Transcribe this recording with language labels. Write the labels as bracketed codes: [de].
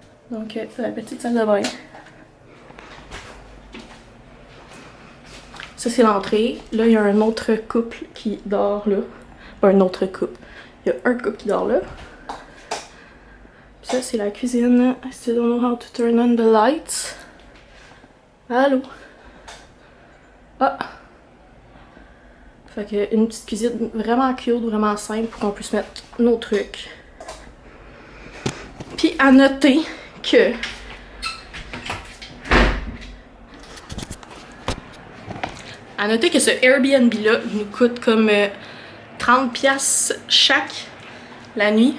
[fr] Donc, c'est la petite salle de bain. Ça, c'est l'entrée. Là, il y a un autre couple qui dort là. Pas un autre couple. Il y a un couple qui dort là. Puis ça, c'est la cuisine. [en] I still don't know how to turn on the lights. [fr] Allô? Ah! Fait que une petite cuisine vraiment cute, vraiment simple pour qu'on puisse mettre nos trucs. Puis à noter que ce Airbnb-là nous coûte comme 30$ chaque la nuit.